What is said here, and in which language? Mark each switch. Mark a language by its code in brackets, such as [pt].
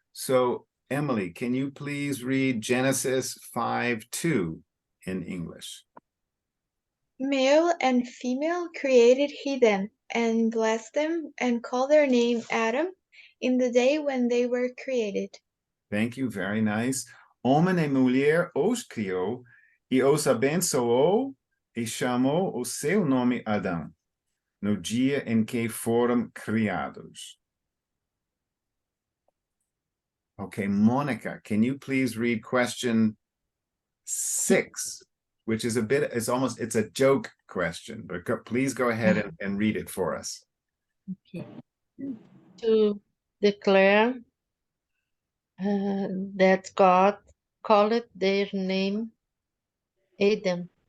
[en] So Emily, can you please read Genesis 5:2 in English? Male and female created he them, and blessed them, and called their name Adam, in the day when they were created. Thank you, very nice. [pt] Homem e mulher os criou, e os abençoou, e chamou o seu nome Adão, no dia em que foram criados. [en] Okay, Monica, can you please read question 6, which is it's a joke question, but please go ahead and read it for us. Okay. To declare that God called their name Adam.